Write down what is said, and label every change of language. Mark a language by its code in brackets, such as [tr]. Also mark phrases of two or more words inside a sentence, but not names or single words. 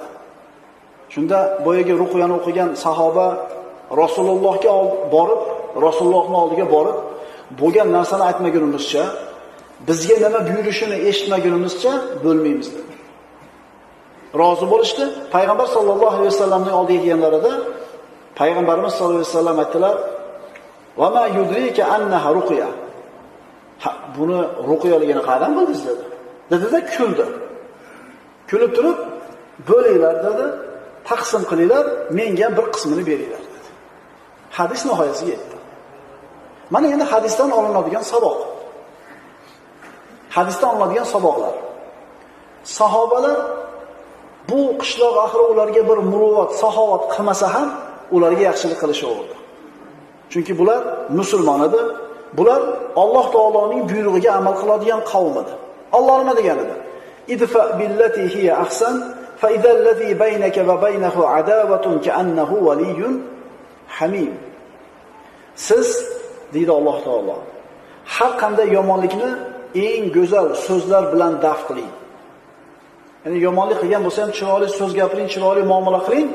[uz] Shunda boyaga ruqyani o'qigan sahoba Rasulullohga borib, Rasulullohning oldiga borib, bo'lgan narsani aytmagunimizcha, bizga nima buyurishini eshitmagunimizcha bo'lmaymiz dedi. Rozi bo'lishdi. Payg'ambar sollallohu alayhi vasallamning oldiga kelganlarida Payg'ambarimiz sollallohu alayhi vasallam aytdilar: [ar] "وما يدريك أنها رقية." [uz] Buni ruqyaligini qayerdan bildingiz dedi. Dedi-da kuldi. Kulib turib, bo'linglar dedi, taqsim qilinglar, menga bir qismini beringlar dedi. Hadis nihoyasiga yetdi. Mana endi hadisdan olinadigan saboq. Hadisdan olinadigan saboqlar. Sahobalar bu qishloq ahli ularga bir muruvvat, saxovat qilmasa ham ularga yaxshilik qilishaverdi. Chunki bular musulmon edi. Bular Alloh taoloning buyrug'iga amal qiladigan qavm edi. Alloh nima degan edi? [ar] ادفع بالتي هي أحسن فإذا الذي بينك وبينه عداوة كأنه ولي حميم. [uz] Siz deydi Alloh taolo, har qanday yomonlikni eng go'zal so'zlar bilan daf qiling. Ya'ni yomonlik qilgan bo'lsa ham chiroyli so'z gapiring, chiroyli muomala qiling.